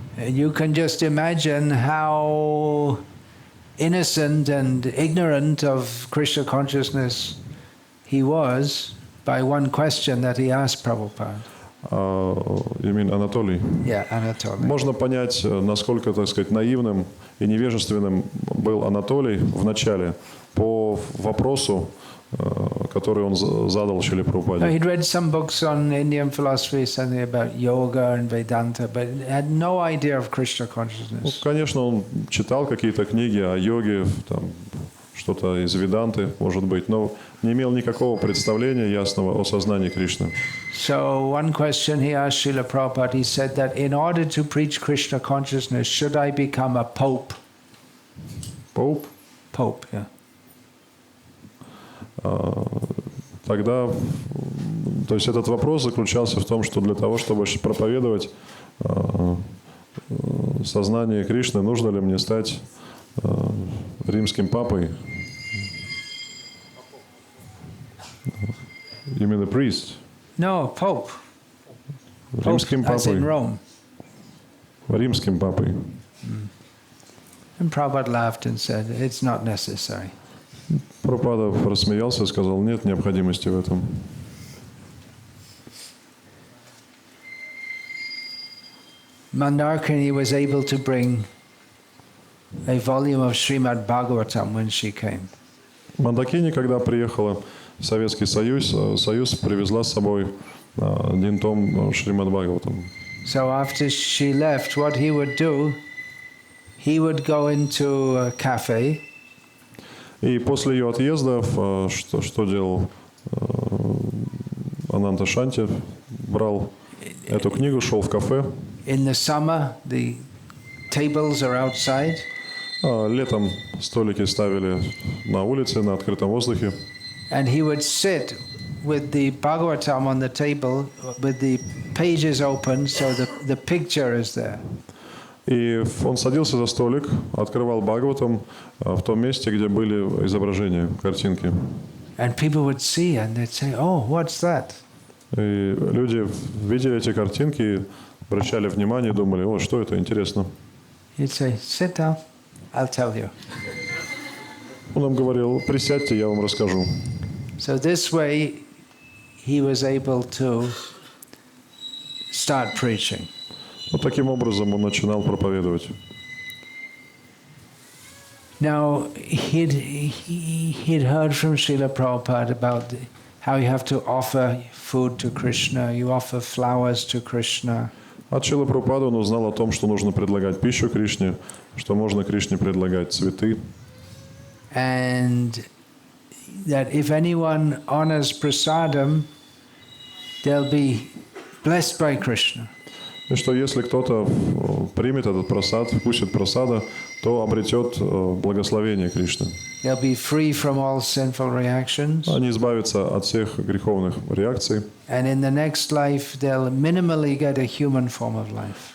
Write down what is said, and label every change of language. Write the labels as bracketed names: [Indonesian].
[English] You can just imagine how innocent and ignorant of Krishna consciousness he was by one question that he asked Prabhupada. You mean Анатолий? Yeah, Anatoly. [Russian] Можно понять, насколько, так сказать, наивным и невежественным был Анатолий в начале по вопросу, который он задал Шриле Прабхупаде. [English] He'd read some books on Indian philosophy, something about yoga and Vedanta, but had no idea of Krishna consciousness. [Russian] Конечно, он читал какие-то книги о йоге, там, что-то из Веданты, может быть, но не имел никакого представления ясного о сознании Кришны. [English] So one question he asked Srila Prabhupada, he said that in order to preach Krishna consciousness, should I become a pope? Pope? Pope, yeah. [Russian] Тогда, то есть этот вопрос заключался в том, что для того, чтобы проповедовать сознание Кришны, нужно ли мне стать римским папой? [English] You mean the priest? No, Pope. [Russian] Римским [English] Pope, as in [Russian] папой. [English] Rome. [Russian] Римским папой. [English] And Prabhupada laughed and said, it's not necessary. [Russian] Прабхупада рассмеялся и сказал, нет необходимости в этом. [English] Mandarkini was able to bring a volume of Srimad Bhagavatam when she came. [Russian] Мандакини, когда приехала в Советский Союз, Союз привезла с собой один том Шримад Бхагаватам. [English] So after she left, what he would do, he would go into a cafe. [Russian] И после ее отъезда, что делал Ананта Шанти, брал эту книгу, шел в кафе. [English] In the summer, the tables are outside. [Russian] Летом столики ставили на улице, на открытом воздухе. [English] And he would sit with the Bhagavatam on the table, with the pages open, so the picture is there. [Russian] И он садился за столик, открывал Бхагаватам в том месте, где были изображения, картинки. [English] And people would see and they'd say, "Oh, what's that?" [Russian] И люди видели эти картинки, обращали внимание, думали, о, что это, интересно. [English] He'd say, "Sit down, I'll tell you." [Russian] Он нам говорил, присядьте, я вам расскажу. [English] So this way, he was able to start preaching. [Russian] Вот таким образом он начинал проповедовать. [English] Now, he'd heard from Srila Prabhupada about how you have to offer food to Krishna, you offer flowers to Krishna. [Russian] От Шрилы Прабхупады он узнал о том, что нужно предлагать пищу Кришне, что можно Кришне предлагать цветы. [English] And that if anyone honors prasadam, they'll be blessed by Krishna. [Russian] И что если кто-то примет этот прасад, вкусит прасада, то обретет благословение Кришны. [English] They'll be free from all sinful reactions. [Russian] Они избавятся от всех греховных реакций. [English] And in the next life, they'll minimally get a human form of life.